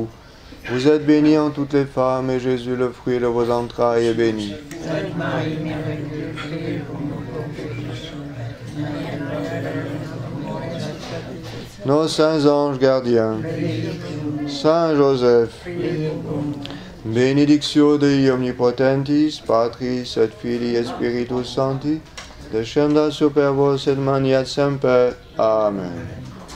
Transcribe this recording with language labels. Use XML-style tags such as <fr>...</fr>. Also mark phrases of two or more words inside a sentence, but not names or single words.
<fr>Vous êtes bénie en toutes les femmes, et Jésus, le fruit de vos entrailles, est béni. Sainte Marie, Mère de Dieu, priez pour nous pauvres pécheurs, Nos saints anges gardiens, Saint Joseph,</fr> <la>Benedictio Dei omnipotentis, Patris et Filii et Spiritus Sancti, descendat super vos et maniat semper. Amen.</la>